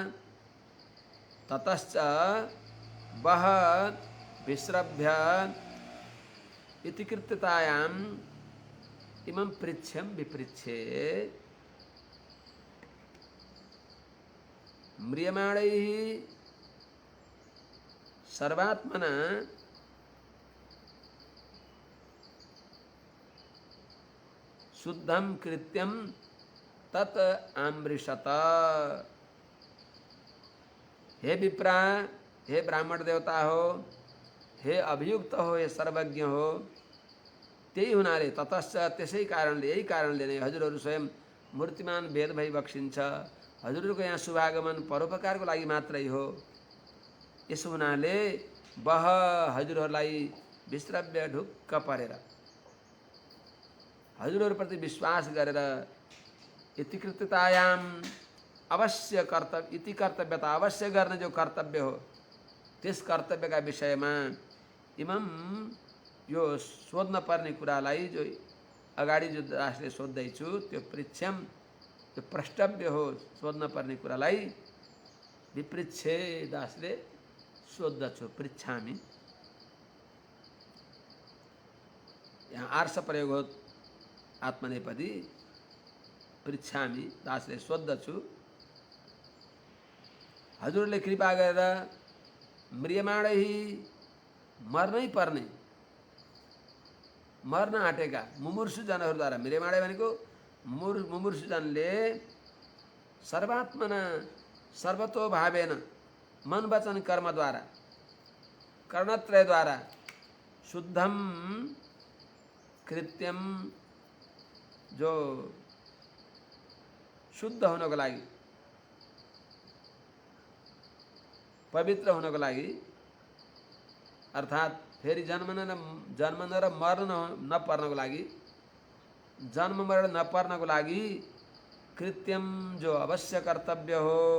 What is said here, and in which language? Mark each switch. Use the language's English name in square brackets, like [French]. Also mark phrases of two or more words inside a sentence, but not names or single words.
[Sanskrit] ततश्च वः विश्रव्य इति कृत्यतायाम् इमं पृच्छ्यं विपृच्छे म्रियमाणैः सर्वात्मना शुद्धं कृत्यं तत् आमृषत। हे विप्रा, [Nepali] हे ब्राह्मण देवता हो, हे अभियुक्त हो, हे सर्वज्ञ हो, त्यही हुनाले ततश्च त्यसै कारणले, यही कारणले नै हजुरहरू स्वयं मूर्तिमान वेद भइबक्सिन्छ। हजुरहरूको यहाँ शुभागमन परोपकारको लागि मात्रै हो। यसो हुनाले वह हजुरहरूलाई विश्रव्य ढुक्क परेर हजुरहरूप्रति विश्वास गरेर इति कृत्यतायाम अवश्य कर्तव्य, [Sanskrit] इति कर्तव्यता [Nepali] अवश्य गर्ने जो कर्तव्य हो, त्यस कर्तव्यका विषयमा इमम यो सोध्न पर्ने कुरालाई जो अगाडि जो दासले सोध्दैछु त्यो पृच्छ्यम, त्यो प्रष्टव्य हो, सोध्न पर्ने कुरालाई विपृच्छे दासले सोद्धछु, पृच्छामि। यहाँ आर्ष प्रयोग हो आत्मनेपदी, पृच्छामि दासले सोद्धछु। हजुरले कृपा गरेर म्रियमाणै मर्नै पर्ने, मर्न आँटेका मुमुर्षु जनहरूद्वारा, म्रियमाणै भनेको मुमुर्षुजनले [Sanskrit] सर्वात्मना सर्वतोभावेन [Nepali] मन वचन कर्मद्वारा कर्णत्रयद्वारा [Sanskrit] शुद्धम कृत्यम, [Nepali] जो शुद्ध हुनको लागि, पवित्र हुनको लागि, अर्थात् फेरि जन्म र मर्न नपर्नको लागि, जन्म मरण नपर्नको लागि कृत्यम जो अवश्य कर्तव्य हो,